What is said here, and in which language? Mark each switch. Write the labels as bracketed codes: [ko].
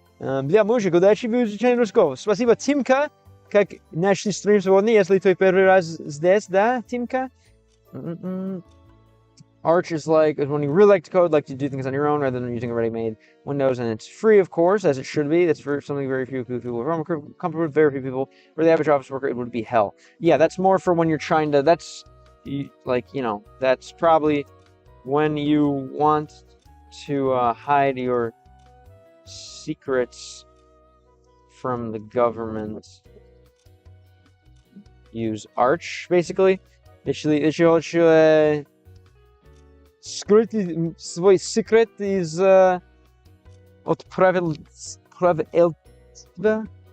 [ru] Бля, мужик, удачи в изучении русского. Спасибо, Тимка. Как наш стрим сегодня, если твой первый раз здесь, да, Тимка? [en] Arch is like when you really like to code, like to do things on your own rather than using a ready-made Windows, and it's free, of course, as it should be. That's for something very few people are comfortable with. Very few people. For the average office worker, it would be hell. Yeah, that's more for when you're trying to. That's like, you know, that's probably when you want to hide your secrets from the government. Use Arch, basically. [ru] Если скрыть свой секрет из от правительства, да?